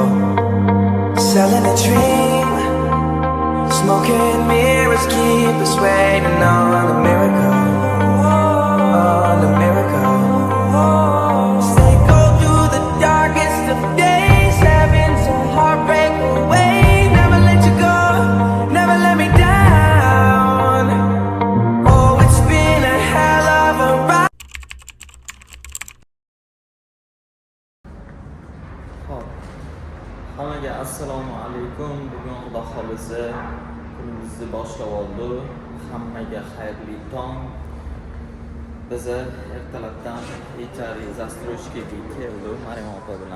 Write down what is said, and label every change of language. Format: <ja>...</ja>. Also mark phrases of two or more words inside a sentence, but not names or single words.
<en>Selling a dream, smoking mirrors keep us waiting on a miracle, on a miracle. Stay go through the darkest of days, having some heartbreak away. Never let you go, never let me down. Oh, it's been a hell of a ride.</en> <uz>Hammaga assalomu alaykum. Bugun Xudo xolisa kunimizni boshlab oldi. Hammaga xayrli tong. Biz ertalabdan ichari застройщикga keldi Maryam opa bilan.</uz>